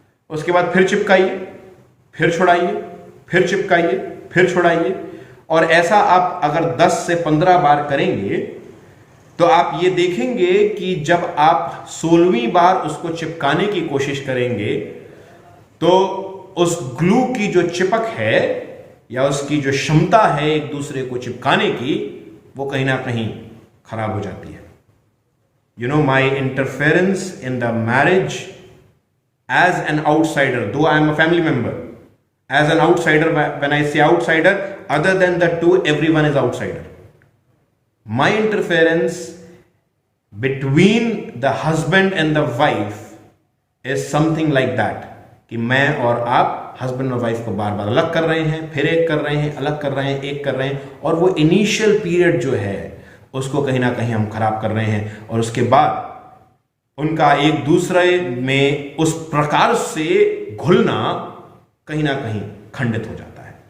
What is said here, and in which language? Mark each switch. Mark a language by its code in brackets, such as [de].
[hi] उसके बाद फिर चिपकाइए, फिर छुड़ाइए, फिर चिपकाइए, फिर छुड़ाइए, और ऐसा आप अगर 10 से 15 बार करेंगे तो आप ये देखेंगे कि जब आप 16वीं बार उसको चिपकाने की कोशिश करेंगे तो उस ग्लू की जो चिपक है या उसकी जो क्षमता है एक दूसरे को चिपकाने की, वो कहीं ना कहीं खराब हो जाती है। [en] You know, my interference in the marriage as an outsider, though I am a family member, as an outsider, when I say outsider, other than the two, everyone is outsider. My interference between the husband and the wife is something like that, [hi] कि मैं और आप husband और wife को बार बार अलग कर रहे हैं, फिर एक कर रहे हैं, अलग कर रहे हैं, एक कर रहे हैं, और वो इनिशियल पीरियड जो है उसको कहीं ना कहीं हम खराब कर रहे हैं, और उसके बाद उनका एक दूसरे में उस प्रकार से घुलना कहीं ना कहीं खंडित हो जाता है।